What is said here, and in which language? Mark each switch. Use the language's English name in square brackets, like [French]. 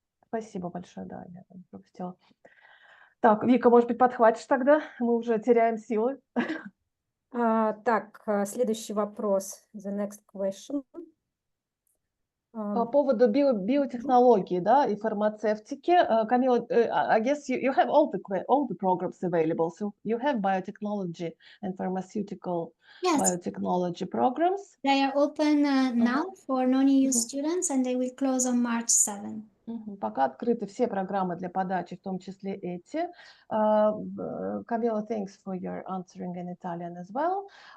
[Russian] Спасибо большое, да, я пропустила. Так, Вика, может быть, подхватишь тогда? Мы уже теряем силы. Так, следующий вопрос. [English] The next question. [Russian] По поводу биотехнологии, да, и фармацевтики. [English] Camila, I guess you have all the programs available. So you have biotechnology and pharmaceutical biotechnology programs. They are open now for non-EU students, and they will close on March 7. [Russian] Пока открыты все программы для подачи, в том числе эти. [English] Camila, thanks for your answering in Italian as well.